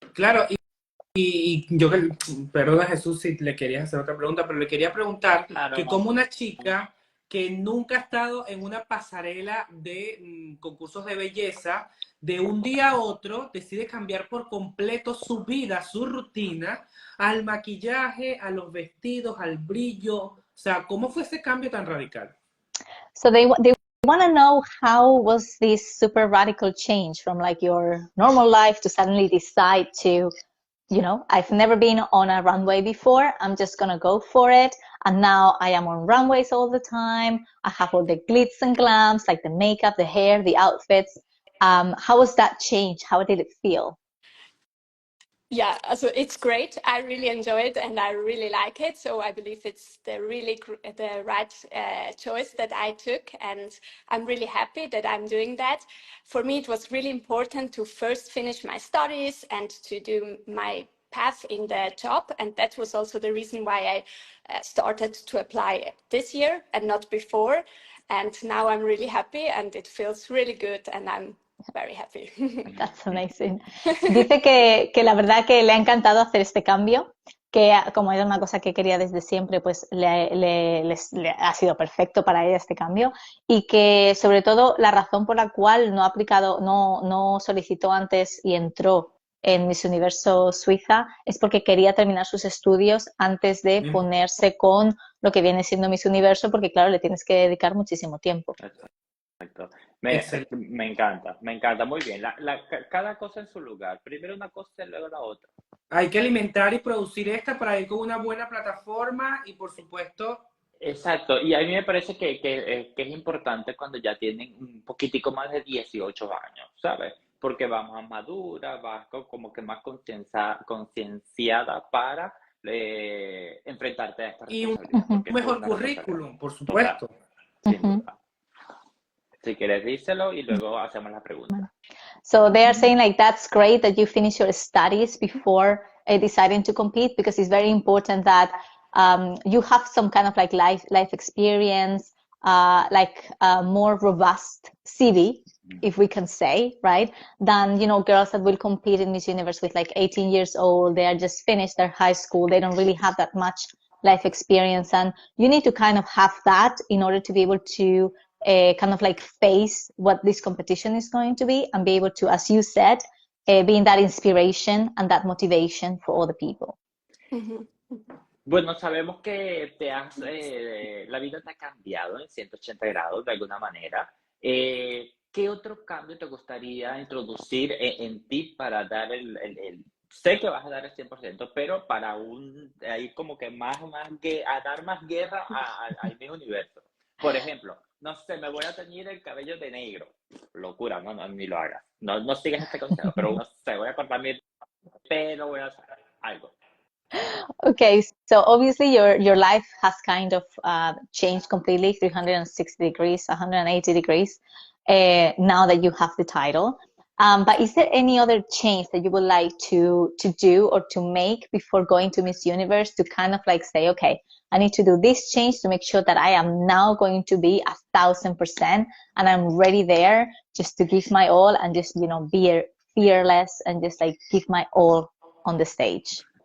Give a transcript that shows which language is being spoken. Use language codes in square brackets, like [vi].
[es] Claro, y yo, perdona Jesús si le querías hacer otra pregunta, pero le quería preguntar que como una chica que nunca ha estado en una pasarela de concursos de belleza, de un día a otro decide cambiar por completo su vida, su rutina, al maquillaje, a los vestidos, al brillo. O sea, ¿cómo fue ese cambio tan radical? [en] So they want to know how was this super radical change from like your normal life to suddenly decide to, you know, I've never been on a runway before, I'm just gonna go for it, and now I am on runways all the time, I have all the glitz and glams, like the makeup, the hair, the outfits. How was that change? How did it feel? Yeah, so it's great. I really enjoy it and I really like it. So I believe it's the right choice that I took, and I'm really happy that I'm doing that. For me, it was really important to first finish my studies and to do my path in the job, and that was also the reason why I started to apply this year and not before. And now I'm really happy, and it feels really good, and I'm very happy. That's amazing. [es] Dice que la verdad que le ha encantado hacer este cambio, que como era una cosa que quería desde siempre, pues le ha sido perfecto para ella este cambio, y que sobre todo la razón por la cual no ha aplicado, no solicitó antes y entró en Miss Universo Suiza es porque quería terminar sus estudios antes de ponerse con lo que viene siendo Miss Universo, porque claro, le tienes que dedicar muchísimo tiempo. Exacto. Me encanta, muy bien. Cada cosa en su lugar. Primero una cosa y luego la otra. Hay que alimentar y producir esta para ir con una buena plataforma y por supuesto... Exacto, y a mí me parece que es importante cuando ya tienen un poquitico más de 18 años, ¿sabes? Porque va más madura, va como que más concienciada para enfrentarte a esta responsabilidad. Y un mejor currículum, por supuesto. Sin duda. Si quieres, díselo y luego hacemos la pregunta. [en] So they are saying like, that's great that you finish your studies before deciding to compete, because it's very important that you have some kind of like life experience, like a more robust CV, if we can say, right? Than, you know, girls that will compete in Miss Universe with like 18 years old, they are just finished their high school, they don't really have that much life experience, and you need to kind of have that in order to be able to kind of like face what this competition is going to be and be able to, as you said, being that inspiration and that motivation for other people. [es] Bueno, sabemos que la vida te ha cambiado en 180 grados de alguna manera. ¿Qué otro cambio te gustaría introducir en ti para dar sé que vas a dar el 100%, pero para ahí como que a dar más guerra al mismo universo? Por ejemplo, no sé, me voy a teñir el cabello de negro. Locura, no, ni lo hagas. No sigas este consejo, pero no sé, voy a cortar mi pelo, voy a hacer algo. [en] Okay, so obviously your life has kind of changed completely 360 degrees, 180 degrees now that you have the title. But is there any other change that you would like to do or to make before going to Miss Universe, to kind of like say, okay, I need to do this change to make sure that I am now going to be 1,000% and I'm ready there just to give my all and just, you know, be fearless and just like give my all on the stage?